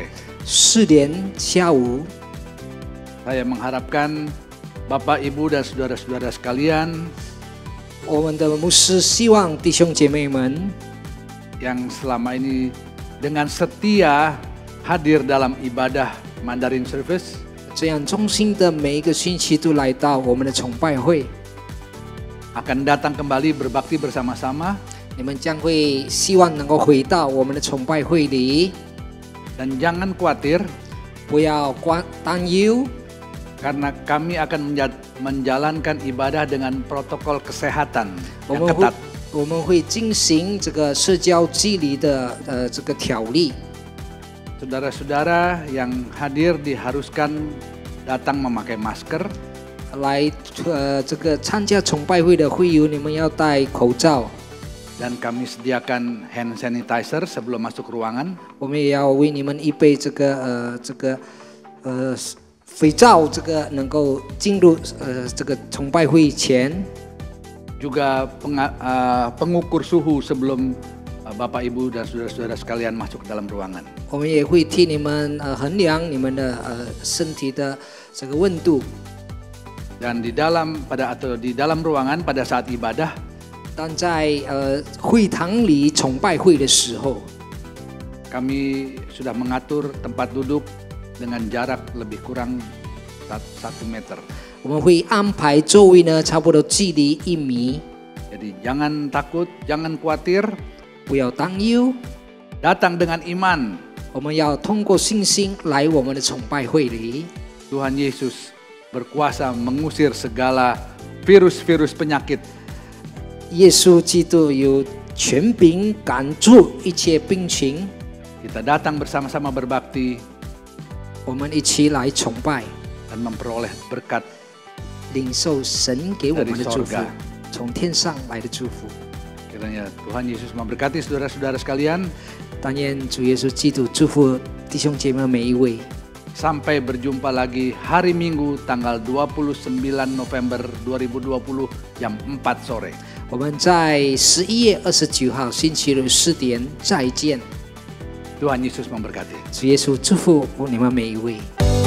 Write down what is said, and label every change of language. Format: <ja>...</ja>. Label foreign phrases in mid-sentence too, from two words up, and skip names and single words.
<zh>4 点下午。</zh> <id>Saya mengharapkan Bapak, Ibu, dan saudara-saudara sekalian</id> <zh>我们的牧师希望弟兄姐妹们</zh> <id>yang selama ini dengan setia hadir dalam ibadah</id> <en>Mandarin Service</en> <zh>这样忠心的每一个星期都来到我们的崇拜会，</zh> <id>akan datang kembali berbakti bersama-sama</id> <zh>你们将会希望能够回到我们的崇拜会里，</zh> <id>dan jangan khawatir</id> <zh>不要担忧，</zh> <id>karena kami akan menjalankan ibadah dengan protokol kesehatan</id> <zh>我</zh> <id>yang</id> <zh>们会</zh> <id>ketat.</id> <zh>我们会进行这个社交距离的这个条例。</zh> <id>Saudara-saudara yang hadir diharuskan datang memakai masker</id> <zh>来这个参加崇拜会的会友，你们要戴口罩，</zh> <id>dan kami sediakan</id> <en>hand sanitizer</en> <id>sebelum masuk ruangan.</id> <zh>我们也要为你们预备这个肥皂，这个能够进入这个崇拜会前。</zh> <id>Juga pengukur suhu sebelum Bapak, Ibu, dan saudara-saudara sekalian masuk ke dalam ruangan.</id> <zh>我们也会替你们衡量你们的身体的这个温度。</zh> <id>Dan di dalam ruangan pada saat ibadah</id> <zh>但在会堂里崇拜会的时候，</zh> <id>kami sudah mengatur tempat duduk dengan jarak lebih kurang 1 meter.</id> <zh>我们会安排座位呢，差不多距离1米。</zh> <id>Jadi jangan takut, jangan khawatir,</id> <zh>不要担忧，</zh> <id>datang dengan iman.</id> <zh>我们要通过信心来我们的崇拜会里。</zh> <id>Tuhan Yesus berkuasa mengusir segala virus-virus penyakit.</id> <zh>耶稣基督有权柄赶住一切病情，</zh> <id>Kita datang bersama-sama berbakti</id> <zh>我们一起来崇拜，</zh> <id>dan memperoleh berkat</id> <zh>领受神给我们的祝福</zh> <id>dari sorga，</id> <zh>从天上来的祝福。</zh> <id>Kiranya Tuhan Yesus memberkati saudara-saudara sekalian.</id> <zh>但愿主耶稣基督祝福弟兄姐妹每一位。</zh> <id>Sampai berjumpa lagi hari Minggu tanggal 29 November 2020 jam 4 sore.</id> <zh>我们在11月29号星期日4点再见。</zh> <id>Tuhan Yesus memberkati.</id> <zh>主耶稣祝福你们每一位。</zh>